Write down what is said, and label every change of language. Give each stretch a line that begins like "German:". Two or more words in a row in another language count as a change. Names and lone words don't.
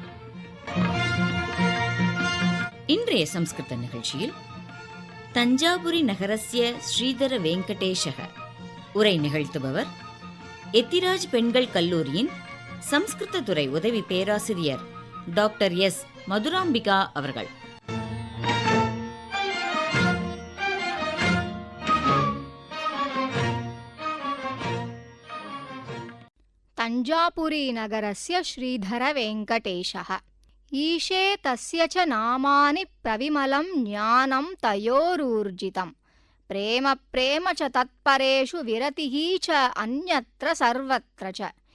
Tamil: இன்றைய சம்ஸ்கிருத நிகழ்ச்சியில் தஞ்சாபுரி நகரஸ்ய ஸ்ரீதர வெங்கடேஷக உரை நிகழ்த்துபவர் எத்திராஜ் பெண்கள் கல்லூரியின் சம்ஸ்கிருத துறை உதவி பேராசிரியர் டாக்டர் எஸ் மதுராம்பிகா அவர்கள்.
Sanskrit: तञ्जापुरी नगरस्य श्रीधर वेङ्कटेशः ईशे तस्य च नामानि प्रविमलं ज्ञानं तयोरूर्जितं प्रेम प्रेम च तत्परेषु विरतिः च अन्यत्र सर्वत्र च